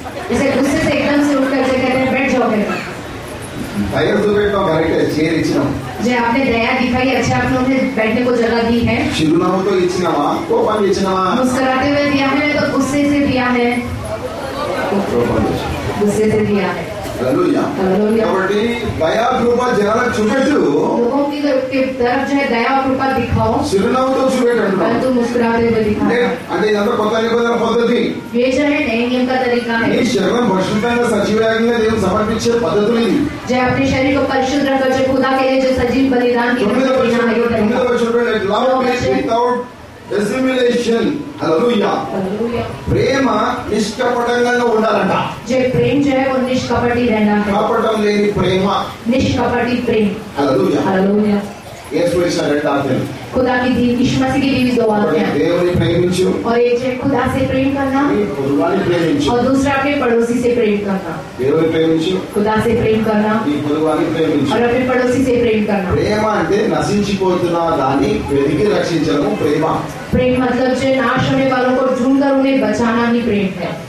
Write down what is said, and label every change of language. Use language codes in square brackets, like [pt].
[hi] जैसे गुस्से से एकदम से उठ कर कहते हैं बैठ जाओ मेरे पास. [te] దయా చూపెట్టాం కరెక్టే, చైర్ ఇచ్చినాం. [hi] जो आपने दया दिखाई, अच्छा आपने उन्हें बैठने को जगह दी है. [te] చిరునవ్వుతో ఇచ్చినావా, కోపాన్ని ఇచ్చినావా. [hi] मुस्कुराते हुए दिया है तो गुस्से से दिया है. [te] కోపాన్ని ఇచ్చినావా. [hi] गुस्से से दिया है. [te] హల్లెలూయా. [hi] हालेलुया. [te] కాబట్టి దయా కృప జనాలకు చూపెట్టు, [hi] लोगों की तरफ जो है दया और कृपा दिखाओ, [te] చిరునవ్వుతో చూపెట్టు. [hi] परंतु मुस्कुराते हुए दिखाओ. [te] అంటే ఇదంతా కొత్త నిబంధన పద్ధతి. [hi] ये जो है नए नियम का तरीका [te] నీ [hi] है. [te] శరీరం పరిశుద్ధంగా సజీవంగా దేవుడు సమర్పించే పద్ధతులు ఇది. [hi] जो अपने शरीर को परिशुद्ध रखकर जो खुदा के लिए जो सजीव बलिदान की देना है ये तरीका. [en] Without dissimilation. Hallelujah. [hi] हालेलुया. [te] ప్రేమ నిష్కపటంగా ఉండాలంట. [hi] जो प्रेम जो है वो निष्कपटी रहना है. [te] కపటం లేని ప్రేమ. [hi] निष्कपटी प्रेम. [te] హల్లెలూయా. [hi] हालेलुया. [te] యేసు ఇచ్చిన రెండు ఆజ్ఞలు. [hi] खुदा की दी यीशु मसीह की दी हुई दो आज्ञा, [te] దేవుని ప్రేమించు, [hi] और एक है खुदा से प्रेम करना [te] నీ పొరుగువాని ప్రేమించు. [hi] और दूसरा अपने पड़ोसी से प्रेम करना. [te] దేవుని ప్రేమించు, [hi] खुदा से प्रेम करना [te] నీ పొరుగువాని ప్రేమించు. [hi] और अपने पड़ोसी से प्रेम करना. [te] ప్రేమ అంటే నశించిపోతున్న దాన్ని వెతికి రక్షించడము ప్రేమ. [hi] प्रेम मतलब जो नाश होने वालों को ढूंढ कर उन्हें बचाना ही प्रेम है.